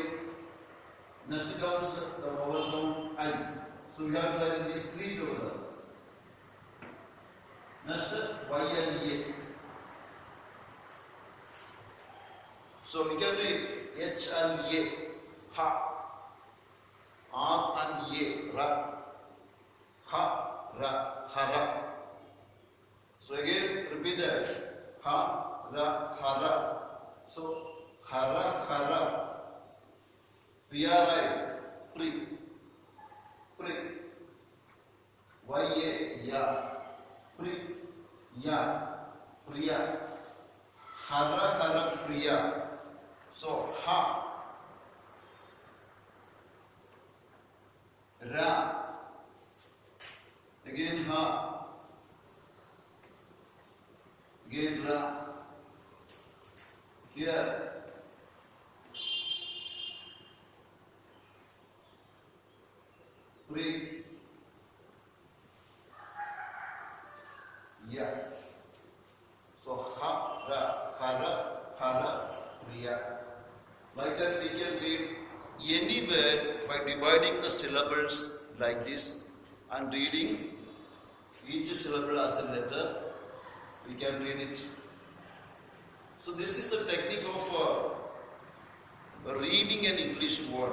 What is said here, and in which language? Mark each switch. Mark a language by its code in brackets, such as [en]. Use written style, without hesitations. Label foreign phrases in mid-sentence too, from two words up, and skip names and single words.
[en] Next comes the vowel sound I. So we have to write these 3 together. Next Y and A. So we can read H and A, ha. R and A, ra. Ha, ra, hara. So again repeat that. Ha, ra, hara. So hara, hara. P-R-I, pri, pri. Y-A, ya. Pri, ya, priya. Hara, hara, priya. So ha, ra. Again ha. Again ra. Here. Pri. Ya. So ha, ra, hara, hara, priya. Like that we can read any word by dividing the syllables like this and reading each syllable as a letter. We can read it. So this is the technique of reading an English word.